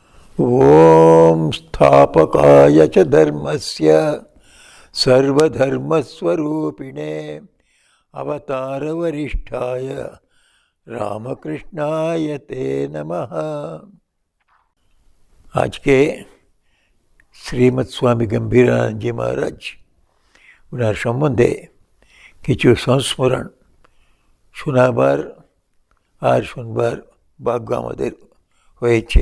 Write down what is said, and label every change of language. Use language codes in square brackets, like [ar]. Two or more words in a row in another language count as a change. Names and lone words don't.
[sa] ॐ स्थापकाय च धर्मस्य सर्वधर्मस्वरूपिणे अवतारवरिष्ठाय रामकृष्णाय ते नमः। [bn] আজ কে শ্রীমৎ স্বামী গম্ভীরানন্দ মহারাজ ওনার সম্বন্ধে কিছু সংস্মরণ শোনাবার আর শুনবার ভাগ্য আমাদের হয়েছে।